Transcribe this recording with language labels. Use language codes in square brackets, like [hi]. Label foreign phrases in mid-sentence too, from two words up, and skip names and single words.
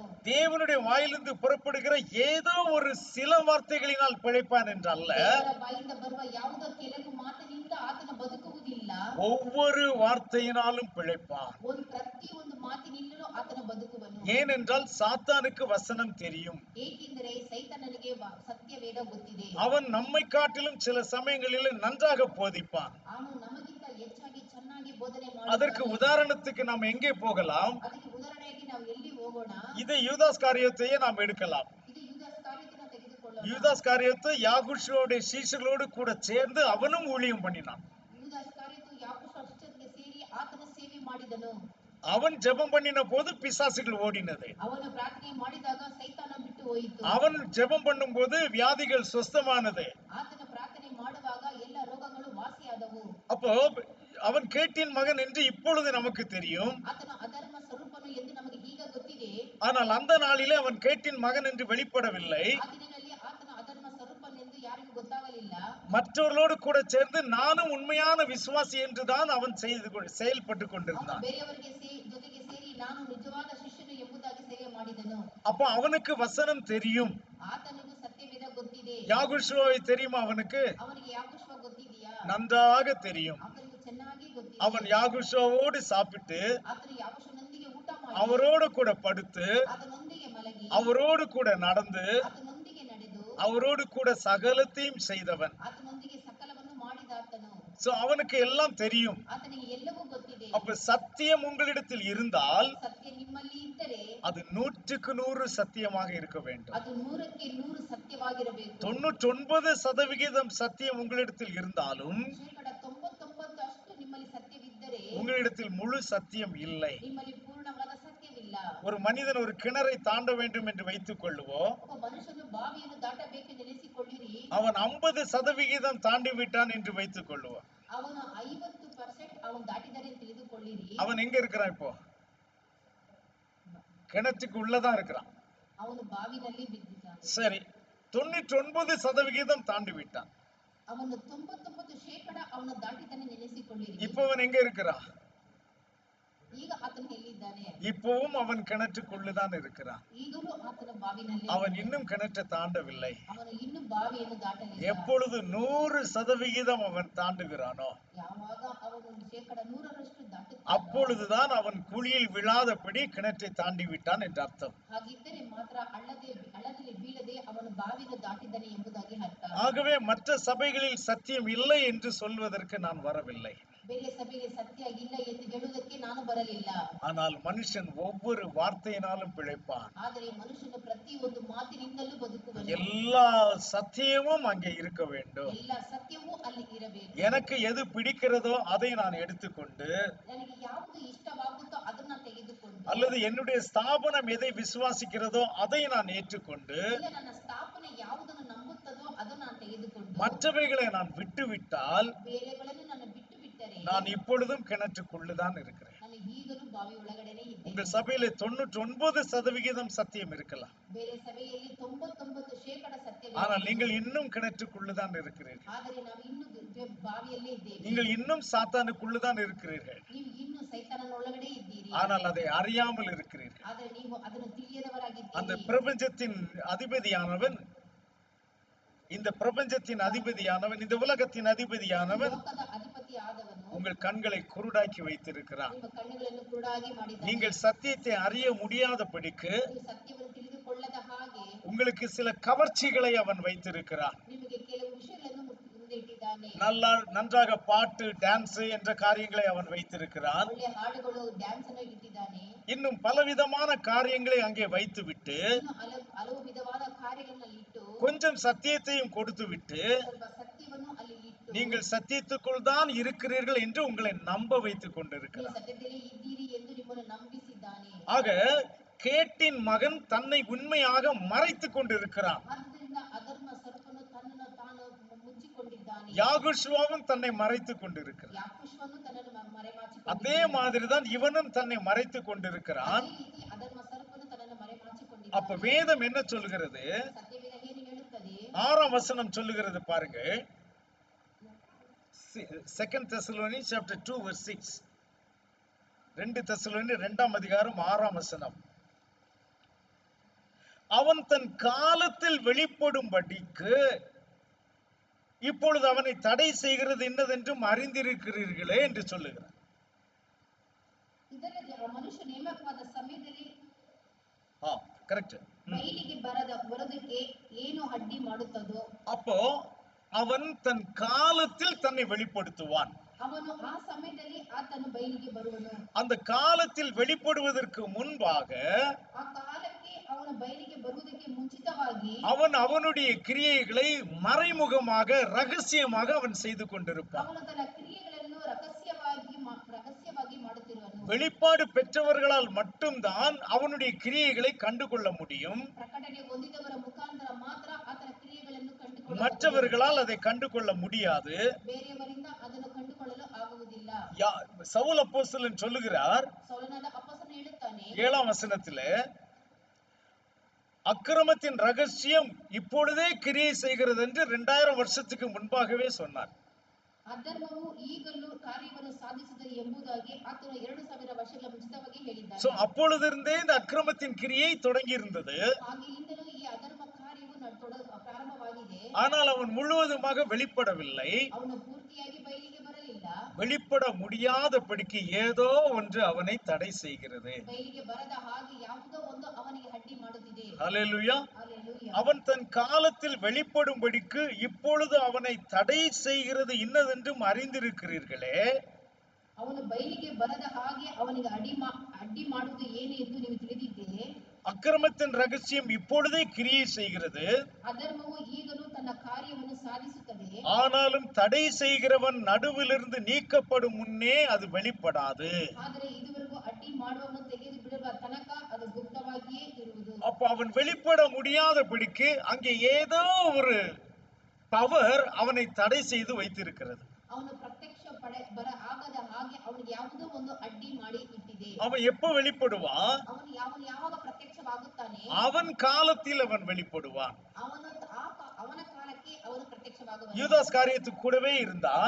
[ta] தேவனுடைய வாயிலிருந்து புறப்படுகிற ஏதோ ஒரு சில வார்த்தைகளினால் பிழைப்பான் என்றல்ல, [kn] ದೇವರ ಬಾಯಿಂದ ಬರುವ ಯಾವುದೋ ಕೆಲವು ಮಾತಿನಿಂದ ಆತನ ಬದುಕುವುದಿಲ್ಲ, [ta] ஒவ்வொரு வார்த்தையினாலும் பிழைப்பான். [kn] ಪ್ರತಿಯೊಂದು ಮಾತಿನಿಂದಲೂ ಆತನ ಬದುಕುವನು. [ta] ஏனென்றால் சாத்தானுக்கு வசனம் தெரியும். [kn] ಏಕೆಂದರೆ ಸೈತಾನನಿಗೆ ಸತ್ಯವೇದ ಗೊತ್ತಿದೆ. [ta] அவன் நம்மை காட்டிலும் சில சமயங்களில் நன்றாக போதிப்பான். [kn] ಅವನು ನಮಗಿಂತ ಹೆಚ್ಚಾಗಿ ಚೆನ್ನಾಗಿ ಬೋಧನೆ [ta] அதற்கு [kn] ಮಾಡುತ್ತಾನೆ. [ta] உதாரணத்துக்கு நாம் எங்கே போகலாம்? [kn] ಅದಕ್ಕೆ ಉದಾಹರಣೆಯಾಗಿ ನಾವು ಎಲ್ಲಿ ಹೋಗೋಣ? [ta] இதை யூதாஸ் காரியத்தையே நாம் எடுக்கலாம். [kn] ಇದು ಯೂದಾಸ್ ಕಾರ್ಯವನ್ನು ತೆಗೆದುಕೊಳ್ಳೋಣ. [ta] யூதாஸ் காரியத்தை யாகுஷோடைய சீஷர்களோடு கூட சேர்ந்து அவனும் ஊழியம் பண்ணினான். [kn] ಯೂದಾಸ್ ಕಾರ್ಯವು ಯಾಕೋಬ ಶಿಷ್ಯರಿಗೆ ಸೇರಿ ಆತನ ಸೇವೆ ಮಾಡಿದನು. [ta] அவன் ஜெபம் பண்ணின போது பிசாசுகள் ஓடினது. [kn] ಅವನು ಪ್ರಾರ್ಥನೆ ಮಾಡಿದಾಗ ಸೈತಾನ ಬಿಟ್ಟು ಹೋಯಿತು. [ta] அவன் ஜெபம் பண்ணும்போது வியாதிகள் சுஸ்தமானது. [kn] ಆತನ ಪ್ರಾರ್ಥನೆ ಮಾಡುವಾಗ ಎಲ್ಲ ರೋಗಗಳು ವಾಸಿಯಾದವು. [ta] அப்போ அவன் கேட்டின் மகன் என்று இப்பொழுது நமக்கு தெரியும். [kn] ಆತನ ಅಧರ್ಮ ಸ್ವರೂಪನು ಎಂದು ನಮಗೆ ಈಗ ಗೊತ್ತಿದೆ. [ta] ஆனால் அந்த நாளிலே அவன் கேட்டின் மகன் என்று வெளிப்படவில்லை. [kn] ಆ ದಿನದಲ್ಲಿ ಆತನ ಅಧರ್ಮ ಸ್ವರೂಪನು ಎಂದು ಯಾರಿಗೂ ಗೊತ್ತಾಗಲಿಲ್ಲ. [ta] மற்றவர்களோடு கூட சேர்ந்து நானும் உண்மையான விசுவாசி என்றுதான் அவன் செயல்பட்டு கொண்டிருந்தான். [kn] ಬೇರೆಯವರಿಗೆ ಜೊತೆಗೆ ಸೇರಿ ನಾನು ನಿಜವಾದ ಶಿಷ್ಯನು ಎಂಬುದಾಗಿ ಸೇವೆ ಮಾಡಿದನು. [ta] அப்போ அவனுக்கு வசனம் தெரியும். [kn] ಆತನಿಗೂ ಸತ್ಯವೇದ ಗೊತ್ತಿದೆ. [ta] யாகுஷுவை தெரியுமா அவனுக்கு? [kn] ಅವನಿಗೆ ಯಾಕೋಬ ಗೊತ್ತಿದೆಯಾ? [ta] நன்றாக தெரியும். [kn] ಅವನಿಗೆ ಚೆನ್ನಾಗಿ ಗೊತ್ತಿದೆ. [ta] அவன் யாகுஷோவோடு சாப்பிட்டு [kn] ಆತನು ಯಾಕೋಬನೊಂದಿಗೆ ಊಟ ಮಾಡಿ, [ta] அவரோடு கூட படுத்து [kn] ಆತನೊಂದಿಗೆ ಮಲಗಿ, [ta] அவரோடு கூட நடந்து [kn] ಆತನೊಂದಿಗೆ ನಡೆದು, [ta] அவரோடு கூட சகலத்தையும் செய்தவன். [kn] ಆತನೊಂದಿಗೆ ಸಕಲವನ್ನು ಮಾಡಿದಾತನು. [ta] சோ அவனுக்கு எல்லாம் தெரியும். [kn] ಆತನಿಗೆ ಎಲ್ಲವೂ ಗೊತ್ತಿದೆ. [ta] அப்ப சத்தியம் உங்களிடத்தில் இருந்தால் [kn] ಸತ್ಯ ನಿಮ್ಮಲ್ಲಿ ಇದ್ದರೆ [ta] அது 100% சத்தியமாக இருக்க வேண்டும். [kn] ಅದು 100ಕ್ಕೆ 100 ಸತ್ಯವಾಗಿರಬೇಕು. [ta] 99% சத்தியம் உங்களிடத்தில் இருந்தாலும் [kn] 99 ಅಷ್ಟು ನಿಮ್ಮಲ್ಲಿ ಸತ್ಯವಿದ್ದರೆ [ta] உங்களிடத்தில் முழு சத்தியம் இல்லை. [kn] ನಿಮ್ಮಲ್ಲಿ ಪೂರ್ಣವಾದ ಸತ್ಯವಿಲ್ಲ. [ta] ஒரு மனிதன் ஒரு கிணறை தாண்ட வேண்டும் என்று வைத்துக் கொள்ளுவோம். [kn] ಒಬ್ಬ ಮನುಷ್ಯನು ಬಾವಿಯನ್ನು ದಾಟಬೇಕೆಂದು ನೆನೆಸಿಕೊಳ್ಳಿರಿ. [ta] அவன் 50% தாண்டி விட்டான் என்று வைத்துக் கொள்ளுவோம். [kn] ಅವನು 50% ಅವನು ದಾಟಿದರೆ ಎಂದು ತಿಳಿದುಕೊಳ್ಳಿರಿ. [ta] அவன் எங்க இருக்கிறான்? இப்போ கிணற்றுக்கு உள்ளதான் இருக்கிறான். [kn] ಅವನು ಬಾವಿನಲ್ಲಿ ಬಿದ್ದಿದ್ದಾನೆ. [ta] சரி, 99% தாண்டி விட்டான். [kn] ಅವನು 99% ಅವನು ದಾಟಿದ್ದಾನೆ ನೆನೆಸಿಕೊಳ್ಳಿರಿ. [ta] இப்ப அவன் எங்க இருக்கிறான்? [kn] ಈಗ ಆತನು ಎಲ್ಲಿದ್ದಾನೆ? [ta] இப்பவும் அவன் கிணற்றுக்குள்ளதான் இருக்கிறான். [kn] ಈಗಲೂ ಆತನ ಬಾವಿನಲ್ಲಿ. [ta] அவன் இன்னும் கிணற்றை தாண்டவில்லை. [kn] ಅವನು ಇನ್ನೂ ಬಾವಿಯನ್ನು ದಾಟಲಿಲ್ಲ. [ta] எப்பொழுது 100% அவன் தாண்டுகிறானோ [kn] ಯಾವಾಗ ಅವನು 100% ದಾಟುತ್ತಾನೋ [ta] அப்பொழுதுதான் அவன் குழியில் விழாதபடி கிணற்றை தாண்டி விட்டான் என்று அர்த்தம். [kn] ಹಾಗಿದ್ದರೆ ಮಾತ್ರ ಹಳ್ಳದಲ್ಲಿ ಬೀಳದೆ ಅವನು ಬಾವಿಯನ್ನು ದಾಟಿದ್ದಾನೆ ಎಂಬುದಾಗಿ ಅರ್ಥ. [ta] ஆகவே மற்ற சபைகளில் சத்தியம் இல்லை என்று சொல்வதற்கு நான் வரவில்லை. [kn] ಬೇರೆ ಸಭೆಗೆ ಸತ್ಯ ಇಲ್ಲ ಎಂದು ಹೇಳುವುದಕ್ಕೆ ನಾನು ಬರಲಿಲ್ಲ. [ta] ஆனால் மனுஷன் ஒவ்வொரு வார்த்தையினாலும் பிழைப்பான். [kn] ಆದರೆ ಮನುಷ್ಯನು ಪ್ರತಿಯೊಂದು ಮಾತಿನಿಂದಲೂ ಬದುಕುವನು. [ta] எல்லா சத்தியமும் அங்கே இருக்க வேண்டும். [kn] ಎಲ್ಲ ಸತ್ಯವೂ ಅಲ್ಲಿ ಇರಬೇಕು. [ta] எனக்கு எது பிடிக்கிறதோ அதை நான் எடுத்துக்கொண்டு, [kn] ನನಗೆ ಯಾವುದು ಇಷ್ಟವಾಗುತ್ತೋ ಅದನ್ನ ತೆಗೆದುಕೊಂಡು, [ta] அல்லது என்னுடைய ஸ்தாபனம் எதை விசுவாசிக்கிறதோ அதை நான் ஏற்றுக்கொண்டு, [kn] ಇಲ್ಲ ನನ್ನ ಸ್ಥಾಪನೆ ಯಾವುದನ್ನು ನಂಬುತ್ತದೋ ಅದನ್ನು ನಾನು ತೆಗೆದುಕೊಂಡು, [ta] மற்றவைகளை நான் விட்டுவிட்டால் [kn] ಬೇರೆಗಳನ್ನು ನಾನು ಬಿಟ್ಟು ಬಿಟ್ಟರೆ [ta] நான் இப்பொழுதும் கிணற்றுக்குள்ளுதான் இருக்கிறேன். [kn] ನಾನು ಈಗಲೂ ಬಾವಿ ಒಳಗಡೆನೇ ಇದ್ದೇನೆ. [ta] உங்கள் சபையில 99% சத்தியம் இருக்கலாம். [kn] ಬೇರೆ ಸಭೆಯಲ್ಲಿ 99% ಸತ್ಯವಿದೆ. [ta] ஆனால் நீங்கள் இன்னும் கிணற்றுக்குள்ளுதான் இருக்கிறீர்கள். [kn] ಆದರೆ ನಾವು ಇನ್ನೂ ಬಾವಿಯಲ್ಲೇ ಇದ್ದೇವೆ. [ta] நீங்கள் இன்னும் சாத்தானுக்குள்ளுதான் இருக்கிறீர்கள். [kn] ನೀವು ಇನ್ನೂ ಸೈತಾನನ ಒಳಗಡೆ ಇದ್ದೀರಿ. [ta] ஆனால் அதை அறியாமல் இருக்கிறீர்கள். [kn] ಆದರೆ ನೀವು ಅದನ್ನು ತಿಳಿಯದವರಾಗಿದ್ದೀರಿ. [ta] அந்த பிரபஞ்சத்தின் அதிபதியானவன், இந்த பிரபஞ்சத்தின் அதிபதியானவன், இந்த உலகத்தின் அதிபதியானவன் [kn] ಲೋಕದ ಅಧಿಪತಿ ಆದವನು [ta] உங்கள் கண்களை குருடாக்கி வைத்திருக்கிறான். [kn] ನಿಮ್ಮ ಕಣ್ಣುಗಳನ್ನು ಕುರುಡಾಗಿ ಮಾಡಿದ್ದಾನೆ. [ta] நீங்கள் சத்தியத்தை அறிய முடியாதபடிக்கு [kn] ನೀವು ಸತ್ಯವನ್ನು ತಿಳಿದುಕೊಳ್ಳದ ಹಾಗೆ [ta] உங்களுக்கு சில கவர்ச்சிகளை அவன் வைத்திருக்கிறான். [kn] ನಿಮಗೆ ಕೆಲವು ವಿಷಯಗಳನ್ನು ಮುಂದೆ ಇಟ್ಟಿದ್ದಾನೆ. [ta] நன்றாக பாட்டு, டான்ஸ் என்ற காரியங்களை அவன் வைத்திருக்கிறான். [kn] ಒಳ್ಳೆಯ ಹಾಡುಗಳು, ಡ್ಯಾನ್ಸ್ ಅನ್ನು ಇಟ್ಟಿದ್ದಾನೆ. [ta] இன்னும் பலவிதமான காரியங்களை அங்கே வைத்துவிட்டு [kn] ಇನ್ನು ಹಲವು ವಿಧವಾದ ಕಾರ್ಯಗಳನ್ನ ಇಟ್ಟು [ta] கொஞ்சம் சத்தியத்தையும் கொடுத்து விட்டு [kn] ಸ್ವಲ್ಪ ಸತ್ಯವನ್ನು ಅಲ್ಲಿ ಇಟ್ಟು [ta] நீங்கள் சத்தியத்துக்குள் தான் இருக்கிறீர்கள் என்று உங்களை நம்ப வைத்துக் [kn] ನೀವು [ta] கொண்டிருக்கிறார். [kn] ಸತ್ಯದಲ್ಲಿ ಇದ್ದೀರಿ ಎಂದು ನಿಮ್ಮನ್ನು ನಂಬಿಸಿದ್ದಾನೆ. [ta] ஆக கேட்டின் மகன் தன்னை உண்மையாக மறைத்துக் கொண்டிருக்கிறான். [kn] ಆದ್ದರಿಂದ ಅಧರ್ಮ ಸರ್ಪನು ತನ್ನನ್ನು ತಾನು ಮುಚ್ಚಿಕೊಂಡಿದ್ದಾನೆ. [ta] யாகுஷுவாவும் தன்னை மறைத்துக் கொண்டிருக்கிறான். [kn] ಯಾಕುಷವನ್ನು ತನ್ನನ್ನು ಮರೆಮಾಚಿಕೊಂಡಿದ್ದಾನೆ. [ta] அதே மாதிரிதான் இவனும் தன்னை மறைத்துக் கொண்டிருக்கிறான். [kn] ಅದೇ ರೀತಿ ಅಧರ್ಮ ಸರ್ಪನು ತನ್ನನ್ನು ಮರೆಮಾಚಿಕೊಂಡಿದ್ದಾನೆ. [ta] அப்ப வேதம் என்ன சொல்லுகிறது? [kn] ಸತ್ಯವೇದ ಏನು ಹೇಳುತ್ತದೆ? [ta] 6ஆம் வசனம் சொல்லுகிறது பாருங்க. [en] 2 Thessalonians chapter 2 verse 6. [ta] 2 தெசலோனியர் 2ஆம் அதிகாரம் 6ஆம் வசனம். அவன் தன் காலத்தில் வெளிப்படும்படிக்கு இப்பொழுது அவனை தடை செய்கிறது இன்னதென்றும் அறிந்திருக்கிறீர்களே என்று சொல்லுகிறார். [kn] ಇದರಲ್ಲಿ ಮನುಷ್ಯ ನೇಮಕವಾದ ಸಮಯದಲ್ಲಿ [ta] கரெக்ட். [kn] ಬಯಲಿಗೆ ಬರೋದಕ್ಕೆ ಏನು ಅಡ್ಡಿ ಮಾಡುತ್ತದೋ [ta] அப்போ அவன் தன் காலத்தில் தன்னை வெளிப்படுத்துவான். [kn] ಅವನು ಆ ಸಮಯದಲ್ಲಿ ಆತನು ಬಯಲಿಗೆ ಬರುವನು. [ta] அந்த காலத்தில் வெளிப்படுவதற்கு முன்பாக [kn] ಆ ಕಾಲಕ್ಕೆ ಅವನ ಬಯಲಿಗೆ ಬರುವುದಕ್ಕೆ ಮುಂಚಿತವಾಗಿ [ta] அவன் அவனுடைய கிரியைகளை மறைமுகமாக ரகசியமாக அவன் செய்து கொண்டிருப்பான். [kn] ಅವನು ತನ್ನ ಕ್ರಿಯೆಗಳನ್ನು ರಹಸ್ಯವಾಗಿ ಮಾಡುತ್ತಿರುವನು. [ta] வெளிப்பாடு பெற்றவர்களால் மட்டும்தான் அவனுடைய கிரியைகளை கண்டுகொள்ள முடியும். [kn] ಪ್ರಕಟಣೆ ಹೊಂದಿದವರ ಮುಖಾಂತರ ಮಾತ್ರ ಆತನ ಕ್ರಿಯೆಗಳನ್ನು ಕಂಡುಕೊಳ್ಳಬಹುದು. [ta] மற்றவர்களால் அதை கண்டுகொள்ள முடியாது. [kn] ಬೇರೆಯವರಿಂದ ಅದನ್ನು ಕಂಡುಕೊಳ್ಳಲು ಆಗುವುದಿಲ್ಲ. [ta] சவுல் அப்போஸ்தலன் சொல்லுகிறார் [kn] ಸೌಲನಾದ ಅಪೊಸ್ತಲನು ಹೇಳುತ್ತಾನೆ [ta] 7ஆம் வசனத்திலே, அக்கிரமத்தின் ரகசியம் இப்பொழுதே கிரியை செய்கிறது என்று 2000 வருஷத்துக்கு முன்பாகவே சொன்னார். [kn] ಅಧರ್ಮವು ಈಗಲೂ ಕಾರ್ಯವನ್ನು ಸಾಧಿಸುತ್ತದೆ ಎಂಬುದಾಗಿ ಆತನು 2000 ವರ್ಷಗಳ ಮುಂಚಿತವಾಗಿ ಹೇಳಿದ್ದಾನೆ. [ta] சோ அப்பொழுதிருந்தே இந்த அக்கிரமத்தின் கிரியை தொடங்கி இருந்தது. [kn] ಆಗಿನಿಂದಲೂ ಈ ಅಧರ್ಮ ಕಾರ್ಯವು ಪ್ರಾರಂಭವಾಗಿದೆ. [ta] ஆனால் அவன் முழுவதுமாக வெளிப்படவில்லை. [kn] ಅವನು ಪೂರ್ತಿಯಾಗಿ ಬಯಲಿಗೆ ಬರಲಿಲ್ಲ. [ta] வெளிப்பட முடியாதபடிக்கு ஏதோ ஒன்று அவனை தடை செய்கிறது. [kn] ಬಯಲಿಗೆ ಬರದ ಹಾಗೆ ಯಾವುದೋ ಒಂದು ಅವನಿಗೆ ಅಡ್ಡಿ ಮಾಡುತ್ತಿದೆ. [ta] ஹல்லேலூயா. [kn] ಹಲ್ಲೆಲೂಯಾ. [ta] அவன் தன் காலத்தில் வெளிப்படும்படிக்கு இப்பொழுது அவனை தடை செய்கிறது இன்னதென்றும் அறிந்திருக்கிறீர்களே. [kn] ಅವನು ಬಯಲಿಗೆ ಬರದ ಹಾಗೆ ಅವನಿಗೆ ಅಡ್ಡಿ ಮಾಡುವುದು ಏನು ಎಂದು ನೀವು ತಿಳಿದಿದ್ದೀರಿ. [ta] அக்கிரமத்தின் ரகசியம் இப்பொழுதே கிரியை செய்கிறது. [kn] ಅಧರ್ಮವು ಈಗಲೂ ತನ್ನ ಕಾರ್ಯವನ್ನು ಸಾಧಿಸುತ್ತದೆ. [ta] ஆனாலும் தடை செய்கிறவன் நடுவிலிருந்து நீக்கப்படும் முன்னே அது வெளிப்படாது. [kn] ಆದರೆ ಇದುವರೆಗೂ ಅಡ್ಡಿ ಮಾಡುವವನು ತೆಗೆದು ಬಿಡುವ ತನಕ ಅದು ಗುಪ್ತವಾಗಿಯೇ ಇರುವುದು. [ta] அப்ப அவன் வெளிப்பட முடியாதபடிக்கு அங்கே ஏதோ ஒரு பவர் அவனை தடை செய்து வைத்திருக்கிறது. [kn] ಅವನು ಪ್ರತ್ಯಕ್ಷ ಬರ ಆಗದ ಹಾಗೆ ಅವನಿಗೆ ಯಾವುದೋ ಒಂದು ಅಡ್ಡಿ ಮಾಡಿ ಇಟ್ಟಿದೆ. [ta] அவன் எப்ப வெளிப்படுவான்? [kn] ಅವನು ಯಾವಾಗ ಪ್ರತ್ಯಕ್ಷವಾಗುತ್ತಾನೆ? [ta] அவன் காலத்தில் அவன் வெளிப்படுவான். [kn] ಅವನ ಕಾಲಕ್ಕೆ ಅವನು ಪ್ರತ್ಯಕ್ಷವಾಗುವನು. [ta] யூதாஸ் காரியத்துக்கு கூடவே இருந்தான்.